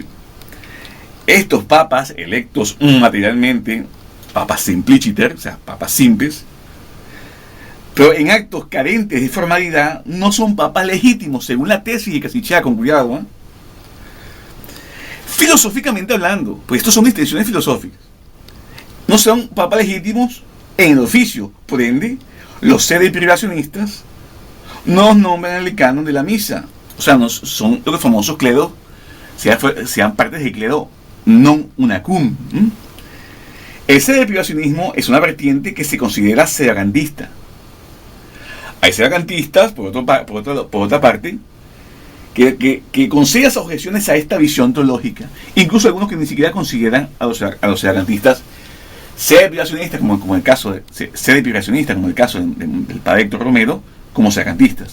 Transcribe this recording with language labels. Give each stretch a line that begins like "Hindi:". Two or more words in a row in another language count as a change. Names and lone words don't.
Spanish: Estos papas electos materialmente, papas simpliciter, o sea, papas simples, pero en actos carentes de formalidad, no son papas legítimos, según la tesis de Cassichacum, con cuidado, filosóficamente hablando, pues estos son distinciones filosóficas. No son papas legítimos en el oficio, por ende, los sede-privacionistas no nombran el canon de la misa, o sea, no son los famosos cleros, sean partes del clero
Latin: non unacum.
Spanish: El sede-privacionismo es una vertiente que se considera sedevacantista. Hay sedevacantistas, por otra parte, que conceden esas objeciones a esta visión teológica, incluso algunos que ni siquiera consideran a los sedevacantistas sede-privacionistas, como el caso de sede-privacionistas, como el caso del padre Héctor Romero, como sedevacantistas.